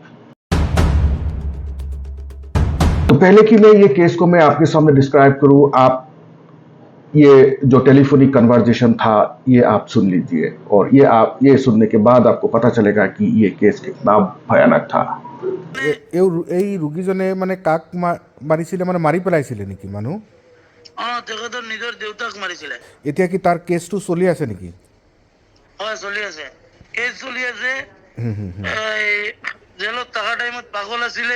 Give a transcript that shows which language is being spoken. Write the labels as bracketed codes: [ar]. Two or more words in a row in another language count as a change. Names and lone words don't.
[hi] तो पहले कि मैं ये केस को मैं आपके सामने डिस्क्राइब करूं, आप ये जो [en] telephonic conversation [hi] था ये आप सुन लीजिए, और ये सुनने के बाद आपको पता चलेगा कि ये केस कितना भयानक था। [as] এই ৰোগীজনে মানে কাক মাৰিছিলে, মানে মাৰি পেলাইছিলে নেকি মানুহ? তেখেতৰ নিজৰ দেউতাক মাৰিছিলে। এতিয়া কি তাৰ কেছটো চলি আছে নেকি? হয়, চলি আছে, কেছ চলি আছে। জেলত থকা টাইমত পাগল আছিলে।